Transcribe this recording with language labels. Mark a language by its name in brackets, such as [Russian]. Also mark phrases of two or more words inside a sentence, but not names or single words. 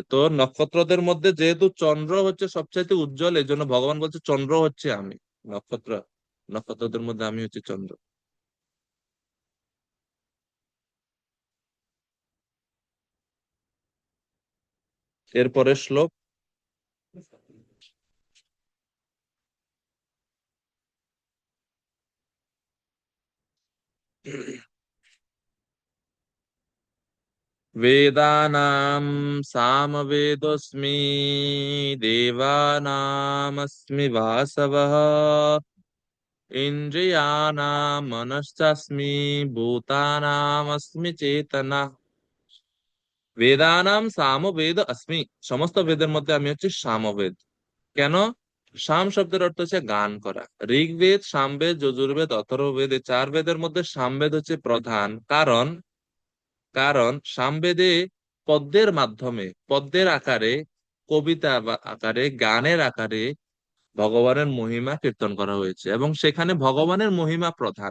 [Bangla] তো নক্ষত্রদের মধ্যে যেহেতু চন্দ্র হচ্ছে সবচাইতে উজ্জ্বল, এই জন্য ভগবান বলছে চন্দ্র হচ্ছে আমি, নক্ষত্র, নক্ষত্রদের মধ্যে আমি হচ্ছে চন্দ্র। এরপরের শ্লোক। [Sanskrit] वेदानां सामवेदोऽस्मि, देवानामस्मि वासवः, इन्द्रियाणां मनश्चास्मि, भूतानामस्मि चेतना। বেদানাম সামবেদ अस्मि, [Bangla] সমস্ত বেদের মধ্যে আমি হচ্ছে সামবেদ। কেন? সাম শব্দের অর্থ হচ্ছে গান করা। ঋগ্বেদ, সামবেদ, যজুর্বেদ, অথর্ববেদ, এই 4 বেদের মধ্যে সামবেদ হচ্ছে প্রধান। কারণ কারণ সামবেদে পদ্যের মাধ্যমে, পদ্যের আকারে, কবিতা বা আকারে, গানের আকারে ভগবানের মহিমা কীর্তন করা হয়েছে, এবং সেখানে ভগবানের মহিমা প্রধান।